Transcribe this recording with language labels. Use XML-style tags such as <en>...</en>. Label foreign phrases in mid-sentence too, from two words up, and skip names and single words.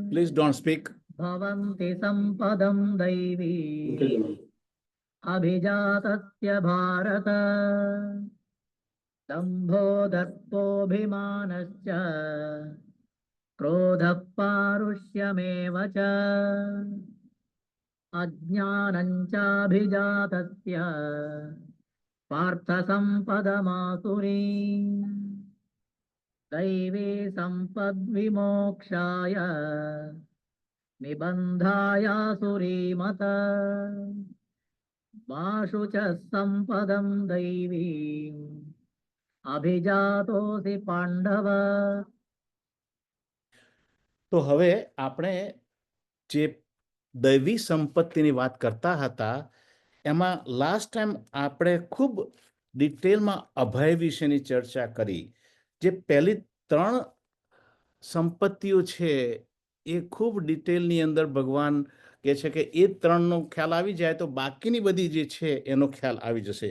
<en>Please don't speak.</en> <sa>भवन्ति संपदम दैवी अभिजातस्य भारत दंभो दर्पोऽभिमानश्च क्रोधः पारुष्यमेव च अज्ञानं चाभिजातस्य पार्थसम्पदमासुरीम् दैवी सम्पद्विमोक्षाय निबन्धायासुरीमत माशु च सम्पदं दैवीम् अभिजातोऽसि पाण्डव।</sa> <gu>તો હવે આપણે જે દૈવી સંપત્તિની વાત કરતા હતા એમાં</gu> <en>last time</en> <gu>આપણે ખૂબ ડિટેલમાં અભય વિશેની ચર્ચા કરી. જે પહેલી 3 સંપત્તિઓ છે એ ખૂબ ડિટેલની અંદર ભગવાન કહે છે કે એ 3નો ખ્યાલ આવી જાય તો બાકીની બધી જે છે એનો ખ્યાલ આવી જશે.</gu>